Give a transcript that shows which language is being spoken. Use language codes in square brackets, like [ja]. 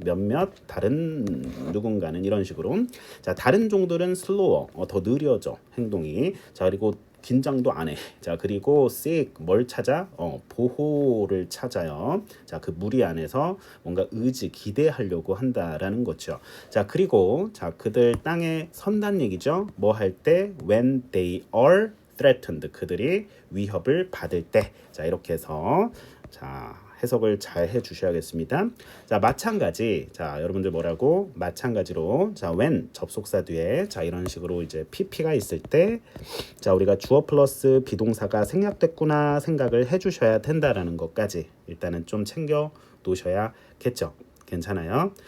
[ko] 몇몇 다른 누군가는 이런 식으로. 자, 다른 종들은 slower. 더 느려져. 행동이. 자, 그리고 긴장도 안 해. 자, 그리고 seek 뭘 찾아? 보호를 찾아요. 자, 그 무리 안에서 뭔가 의지, 기대하려고 한다라는 거죠. 자, 그리고 자, 그들 땅에 선단 얘기죠. 뭐 할 때? [en] When they are threatened. [ko] 그들이 위협을 받을 때. 자, 이렇게 해서 자, 해석을 잘 해 주셔야겠습니다. 자, 마찬가지. 자, 여러분들 뭐라고? 마찬가지로 자, when 접속사 뒤에 자, 이런 식으로 이제 pp가 있을 때 자, 우리가 주어 플러스 비동사가 생략됐구나 생각을 해 주셔야 된다라는 것까지 일단은 좀 챙겨 놓으셔야겠죠. 괜찮아요.